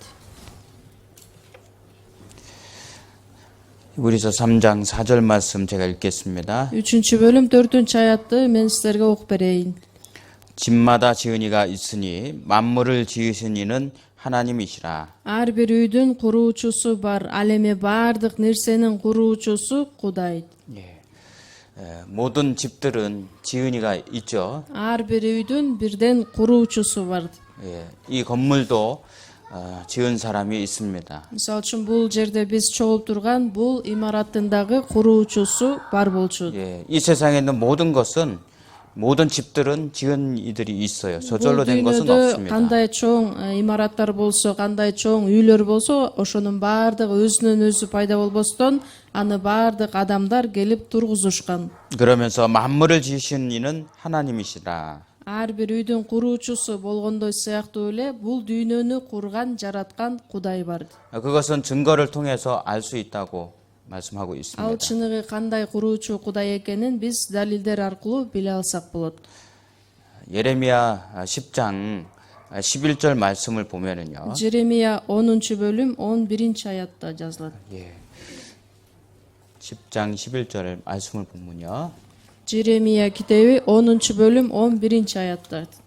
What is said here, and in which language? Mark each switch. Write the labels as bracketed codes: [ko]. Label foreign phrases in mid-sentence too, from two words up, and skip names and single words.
[ko] 히브리서 3장 4절 말씀 제가 읽겠습니다. [ky] 3-бөлүм 4-аятты мен силерге окуп берейин. [ko] 집마다 지은 이가 있으니 만물을 지으신 이는 하나님이시라. [ky] Ар бир үйдүн куруучусу бар, ал эми баардык нерсенин куруучусу Кудай. [ko] 모든 집들은 지은 이가 있죠. [ky] Ар бир үйдүн бирден куруучусу бар. [ko] 이 건물도 지은 사람이 있습니다. [ky] Мисалы үчүн бул жерде биз чогулуп турган бул имараттын дагы куруучусу бар болчу. [ko] 이 세상에 있는 모든 집들은 지은 이들이 있어요. 저절로 된 것은 없습니다. [ky] Кандай чоң имараттар болсо, кандай чоң үйлөр болсо, ошонун баардыгы өзүнөн өзү пайда болбостон, аны баардык адамдар келип тургузушкан. [ko] 그러면서 만물을 지으신 이는 하나님이시라. [ky] Ар бир үйдүн куруучусу болгондой сыяктуу эле бул дүйнөнү курган, жараткан Кудай бар. [ko] 그것은 증거를 통해서 알 수 있다고 말씀하고 있습니다. [ky] Ал чыныгы кандай куруучу Кудай экенин биз далилдер аркылуу биле алсак болот. [ko] 예레미야 10장 11절 말씀을 보면은요. [ky] Жеремия 10-бөлүм 11-аятта жазылат. [ko] 10장 11절 말씀을 보면요. [ky] Жеремия китеби 10-бөлүм 11-аятта.